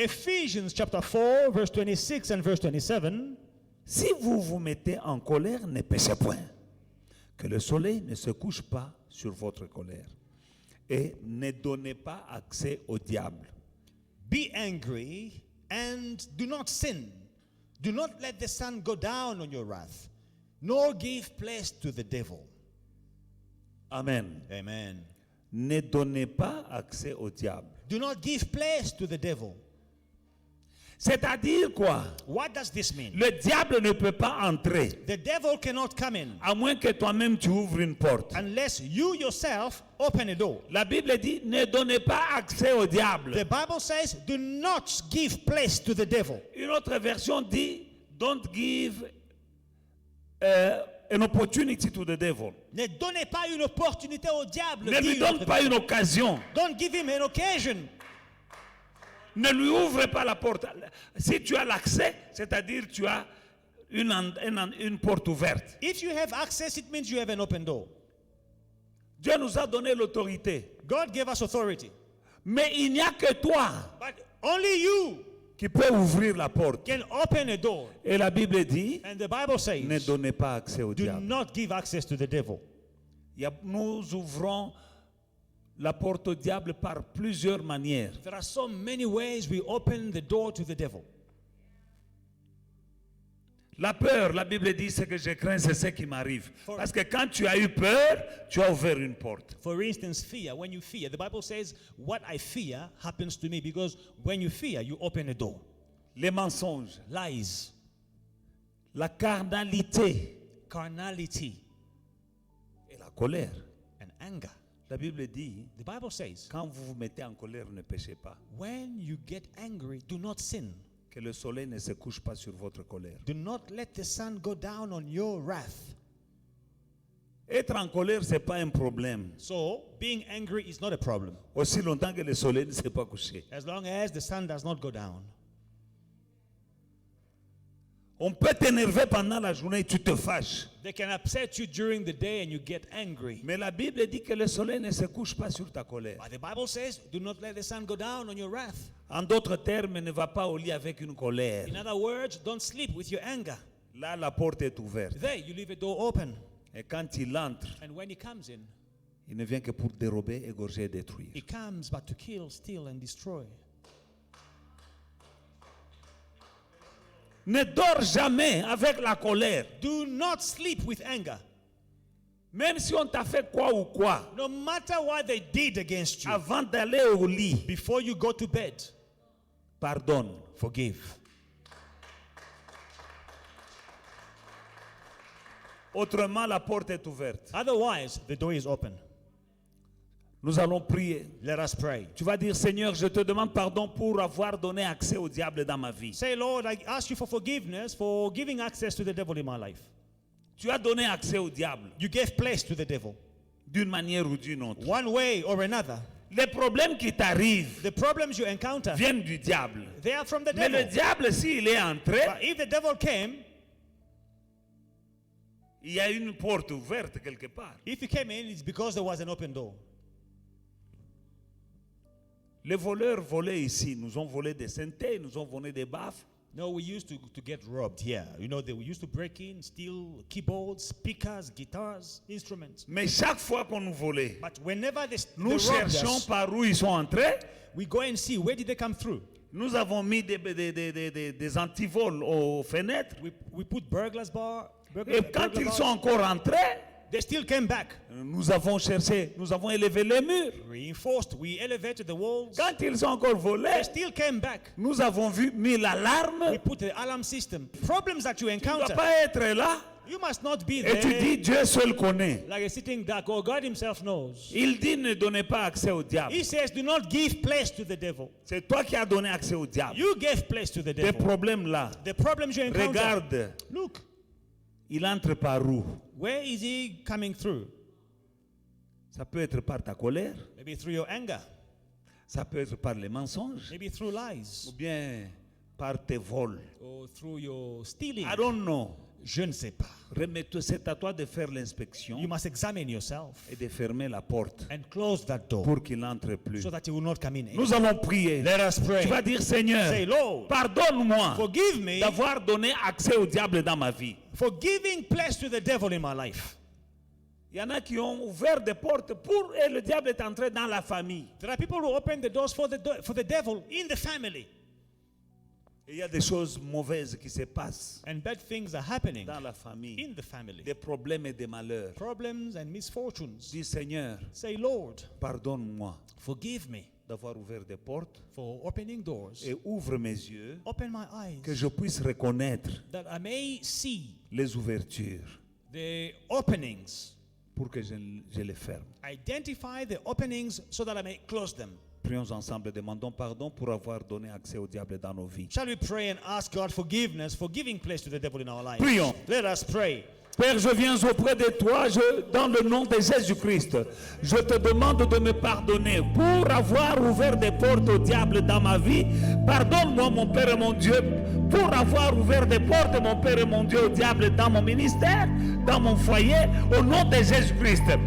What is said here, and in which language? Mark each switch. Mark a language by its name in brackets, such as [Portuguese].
[English] Ephesians chapter 4, verse 26 and verse 27. [French] Si vous vous mettez en colère, ne péchez point. Que le soleil ne se couche pas sur votre colère. Et ne donnez pas accès au diable. [English] Be angry and do not sin. Do not let the sun go down on your wrath, nor give place to the devil. Amen. Amen. [French] Ne donnez pas accès au diable. [English] Do not give place to the devil. [French] C'est-à-dire quoi? [English] What does this mean? [French] Le diable ne peut pas entrer, [English] The devil cannot come in [French] à moins que toi-même tu ouvres une porte. [English] unless you yourself open a door. [French] La Bible dit, ne donnez pas accès au diable. [English] The Bible says, do not give place to the devil. [French] Une autre version dit, [English] don't give an opportunity to the devil. [French] Ne donnez pas une opportunité au diable. Ne lui dit donne notre pas Bible. une occasion. [English] Don't give him an occasion. [French] Ne lui ouvre pas la porte. Si tu as l'accès, c'est-à-dire tu as une porte ouverte. [English] If you have access, it means you have an open door. [French] Dieu nous a donné l'autorité. [English] God gave us authority. [French] Mais il n'y a que toi [English] But only you [French] qui peux ouvrir la porte. [English] can open a door. [French] Et la Bible dit, [English] And the Bible says, [French] ne donnez pas accès au [English] do [French] diable. [English] not give access to the devil. [French] Nous ouvrons la porte au diable par plusieurs manières. [English] There are so many ways we open the door to the devil. [French] La peur, la Bible dit, ce que je crains, c'est ce qui m'arrive. Parce que quand tu as eu peur, tu as ouvert une porte. [English] For instance, fear. When you fear, the Bible says, what I fear happens to me, because when you fear, you open a door. [French] Les mensonges, [English] Lies, [French] la carnalité [English] carnality, [French] et la colère. [English] and anger. [French] La Bible dit, [English] The Bible says, [French] quand vous vous mettez en colère, ne péchez pas. [English] when you get angry, do not sin. [French] Que le soleil ne se couche pas sur votre colère. [English] Do not let the sun go down on your wrath. [French] Être en colère, ce n'est pas un problème. [English] So, being angry is not a problem, [French] Aussi longtemps que le soleil ne s'est pas couché. [English] as long as the sun does not go down. [French] On peut t'énerver pendant la journée et tu te fâches. [English] They can upset you during the day and you get angry. [French] Mais la Bible dit que le soleil ne se couche pas sur ta colère. [English] But the Bible says, do not let the sun go down on your wrath. [French] En d'autres termes, ne va pas au lit avec une colère. [English] In other words, don't sleep with your anger. [French] Là, la porte est ouverte. [English] There, you leave a door open. [French] Et quand il entre, [English] And when he comes in, [French] il ne vient que pour dérober, égorger et détruire. [English] he comes but to kill, steal, and destroy. [French] Ne dors jamais avec la colère. [English] Do not sleep with anger. [French] Même si on t'a fait quoi ou quoi, [English] No matter what they did against you, [French] avant d'aller au lit, [English] before you go to bed, [French] pardonne. [English] forgive. [French] Autrement, la porte est ouverte. [English] Otherwise, the door is open. [French] Nous allons prier. [English] Let us pray. [French] Tu vas dire, Seigneur, je te demande pardon pour avoir donné accès au diable dans ma vie. [English] Say, Lord, I ask you for forgiveness for giving access to the devil in my life. [French] Tu as donné accès au diable [English] You gave place to the devil, [French] d'une manière ou d'une autre. [English] one way or another. [French] Les problèmes qui t'arrivent [English] The problems you encounter, [French] viennent du diable. [English] they are from the [French] Mais le [English] devil. [French] diable, s'il est entré, [English] But if the devil came, [French] il y a une porte ouverte quelque part. [English] if he came in, it's because there was an open door. [French] Les voleurs volaient ici, nous ont volé des synthés, nous ont volé des baffes. [English] No, we used to get robbed here. You know, we used to break in, steal keyboards, speakers, guitars, instruments. [French] Mais chaque fois qu'on nous volait, [English] But whenever they [French] nous [English] robbed [French] cherchions [English] us, [French] par où ils sont entrés. [English] we go and see where did they come through. [French] Nous avons mis des antivols aux fenêtres. [English] We put burglars bar. [French] Et quand ils sont encore entrés, [English] They still came back. [French] nous avons cherché, nous avons élevé les murs. [English] Reinforced. We elevated the walls. [French] Quand ils ont encore volé, [English] They still came back. [French] nous avons mis l'alarme. [English] We put the alarm system. Problems that you [French] Tu ne dois [English] encounter, [French] pas être là [English] you must not be [French] et tu [English] there [French] dis Dieu seul connaît. [English] like a sitting duck. Or God himself knows. [French] Il dit ne donnez pas accès au diable. [English] He says, do not give place to the devil. [French] C'est toi qui as donné accès au diable. [English] You gave place to the [French] Des [English] devil. [French] problèmes là. [English] The problems you encounter. [French] Regarde, [English] Look, [French] il entre par où? [English] where is he coming through? [French] Ça peut être par ta colère, [English] Maybe through your anger. [French] ça peut être par les mensonges, [English] Maybe through lies. [French] ou bien par tes vols. [English] Or through your stealing. I don't know. [French] Je ne sais pas. Remets-toi, c'est à toi de faire l'inspection [English] You must examine yourself [French] et de fermer la porte [English] and close that door [French] pour qu'il n'entre plus. [English] so that he will not come in. [French] Nous allons prier. [English] Let us pray. [French] Tu vas dire Seigneur, [English] Say, Lord, [French] pardonne-moi [English] forgive me [French] d'avoir donné accès au diable dans ma vie. [English] for giving place to the devil in my life. [French] Il y en a qui ont ouvert des portes pour et le diable est entré dans la famille. [English] There are people who open the doors for the devil in the family. [French] Et il y a des choses mauvaises qui se passent [English] And bad things are happening [French] dans la famille. [English] in the family. [French] Des problèmes et des malheurs. [English] Problems and misfortunes. [French] Dis Seigneur, [English] Say, Lord, [French] pardonne-moi [English] forgive me [French] d'avoir ouvert des portes [English] for opening doors. [French] et ouvre mes yeux [English] Open my eyes [French] que je puisse reconnaître [English] that I may see [French] les ouvertures [English] the openings. [French] pour que je les ferme. [English] Identify the openings so that I may close them. [French] Prions ensemble et demandons pardon pour avoir donné accès au diable dans nos vies. [English] Shall we pray and ask God forgiveness for giving place to the devil in our lives? [French] Prions. [English] Let us pray. [French] Père, je viens auprès de toi, dans le nom de Jésus-Christ. Je te demande de me pardonner pour avoir ouvert des portes au diable dans ma vie. Pardonne-moi, mon Père et mon Dieu, pour avoir ouvert des portes, mon Père et mon Dieu, au diable dans mon ministère, dans mon foyer, au nom de Jésus-Christ.